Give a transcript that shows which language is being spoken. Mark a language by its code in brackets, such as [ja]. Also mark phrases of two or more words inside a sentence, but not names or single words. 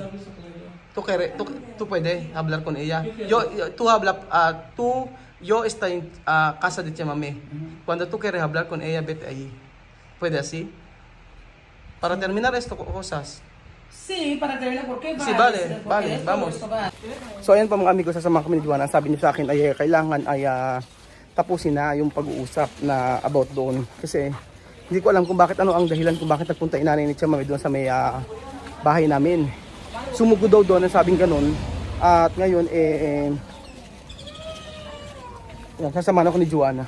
[es] Tú puedes hablar con ella. Yo estoy en casa de Chamame. Cuando tú quieres hablar con ella, vete ahí. ¿Puede así? Para terminar esto cosas. Sí, para terminar, ¿por qué? Sí, vale, vamos. [tl] So ayan pa mga amigos, sasama kami ni Joanna. Sabi niya sa akin ay kailangan ay tapusin na yung pag-uusap na about doon. Kasi hindi ko alam kung bakit, ano ang dahilan kung bakit nagpunta inanay ni Chamame doon sa may bahay namin. Sumugo daw doon, ang sabing ganun. At ngayon sasama na ako ni Joanna.